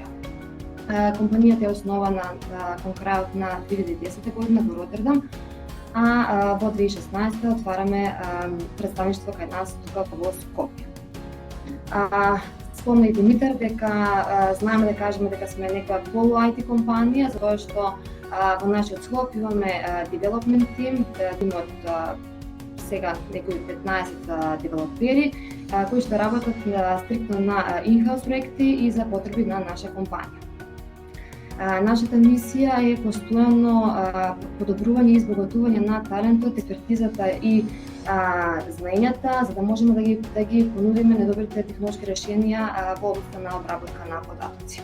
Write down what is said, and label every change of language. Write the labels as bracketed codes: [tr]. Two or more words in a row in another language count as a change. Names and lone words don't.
[mk] Компанијата е основана кон крајот на 2010 година во Ротердам, а во 2016 отвараме представништво кај нас тука во Скопје. Спомна и Димитар дека знаеме да кажеме дека сме некоја полу IT компанија, затоа што во нашиот склоп имаме [en] development team, [mk] тимот сега некои 15 девелопери кои што работат стриктно на in-house проекти и за потреби на наша компанија. Нашата мисија е постојано подобрување и избогатување на талентот, експертизата и знаењата, за да можеме да ги понудиме најдобрите технолошки решенија во областа на обработка на податоци.